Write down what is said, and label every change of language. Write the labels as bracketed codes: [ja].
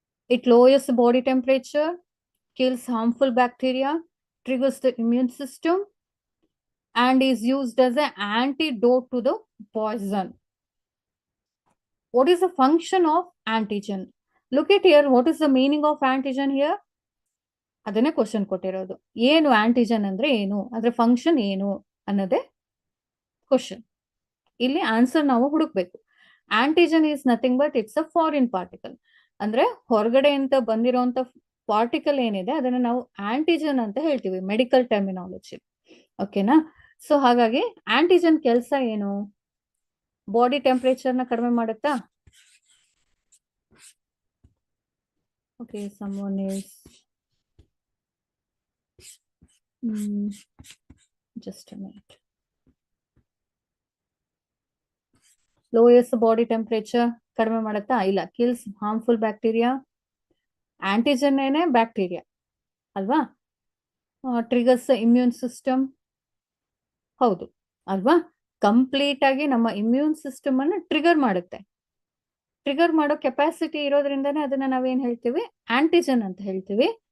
[en] It lowers the body temperature, kills harmful bacteria, triggers the immune system, and is used as an antidote to the poison. What is the function of antigen? Look at here. What is the meaning of antigen here? [kn] ಅದನ್ನೇ question ಕೊಟ್ಟಿರೋದು. ಏನು antigen ಅಂದ್ರೆ ಏನು, ಅದ್ರ function ಏನು ಅನ್ನೋದೇ question. ಇಲ್ಲಿ answer ನಾವು ಹುಡುಕ್ಬೇಕು. [en] Antigen is nothing but it's a foreign particle. [kn] ಅಂದ್ರೆ ಹೊರಗಡೆಯಿಂದ ಬಂದಿರೋಂತ ಪಾರ್ಟಿಕಲ್ ಏನಿದೆ ಅದನ್ನ ನಾವು ಆಂಟಿಜನ್ ಅಂತ ಹೇಳ್ತೀವಿ, ಮೆಡಿಕಲ್ ಟರ್ಮಿನಾಲಜಿ. ಓಕೆನಾ? ಸೊ ಹಾಗಾಗಿ ಆಂಟಿಜನ್ ಕೆಲಸ ಏನು? ಬಾಡಿ ಟೆಂಪರೇಚರ್ ನ ಕಡಿಮೆ ಮಾಡುತ್ತಾ? [en] Okay, someone is just a minute. Lowers body temperature, [kn] ಕಡಿಮೆ ಮಾಡುತ್ತಾ? ಇಲ್ಲ. [en] Kills harmful bacteria. [kn] ಆಂಟಿಜನ್ ಏನೇ ಬ್ಯಾಕ್ಟೀರಿಯಾ ಅಲ್ವಾ? [en] Triggers immune system. [kn] ಹೌದು ಅಲ್ವಾ? ಕಂಪ್ಲೀಟ್ ಆಗಿ ನಮ್ಮ ಇಮ್ಯೂನ್ ಸಿಸ್ಟಮ್ ಅನ್ನು ಟ್ರಿಗರ್ ಮಾಡುತ್ತೆ. ಟ್ರಿಗರ್ ಮಾಡೋ ಕೆಪಾಸಿಟಿ ಇರೋದ್ರಿಂದಾನೇ ಅದನ್ನ ನಾವೇನ್ ಹೇಳ್ತೀವಿ, ಆಂಟಿಜನ್ ಅಂತ ಹೇಳ್ತೀವಿ.